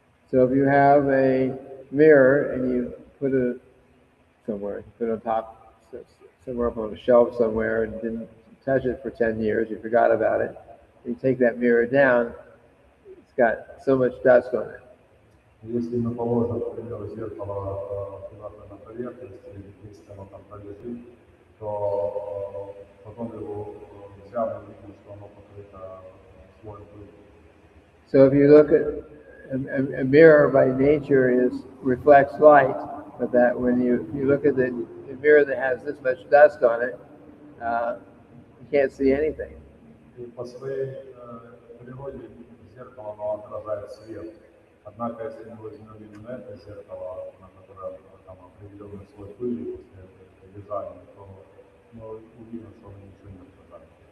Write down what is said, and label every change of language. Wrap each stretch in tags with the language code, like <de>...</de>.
<en>So if you have a mirror and you put it somewhere, put it on top, somewhere up on a shelf somewhere, and didn't touch it for 10 years, you forgot about it, you take that mirror down, it's got so much dust on it.</en> <ru>Если мы положим, к примеру, зеркало куда-то на поверхность, или если оно там пролежит, то потом его взял и видим, что оно покрыто слоем пыли.</ru> <en>So if you look at a mirror by nature reflects light, but that when you look at the mirror that has this much dust on it, you can't see anything.</en> <ru>И по своей природе зеркало оно отражает свет. Однако, если мы возьмем именно это зеркало, на которое там определенный слой пыли после лежания, то мы увидим, что оно ничего не отражает.</ru>